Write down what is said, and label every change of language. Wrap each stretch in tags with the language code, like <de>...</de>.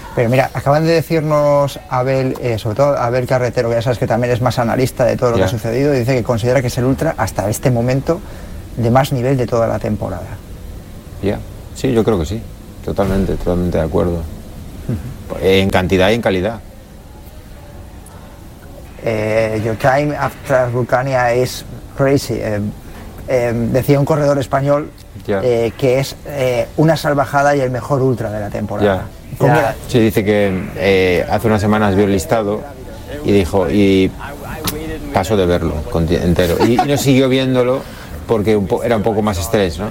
<es>Pero mira, acaban de decirnos Abel, sobre todo Abel Carretero, que ya sabes que también es más analista de todo lo que ha sucedido, y dice que considera que es el ultra hasta este momento de más nivel de toda la temporada. Sí, yo creo que sí, totalmente de acuerdo. En cantidad y en calidad.</es> <en>Your time after Vulcania is crazy.</en> <es>Decía un corredor español que es una salvajada y el mejor ultra de la temporada. Sí, dice que hace unas semanas vio el listado y dijo, y pasó de verlo entero. Y no siguió viéndolo porque era un poco más estrés, ¿no?</es>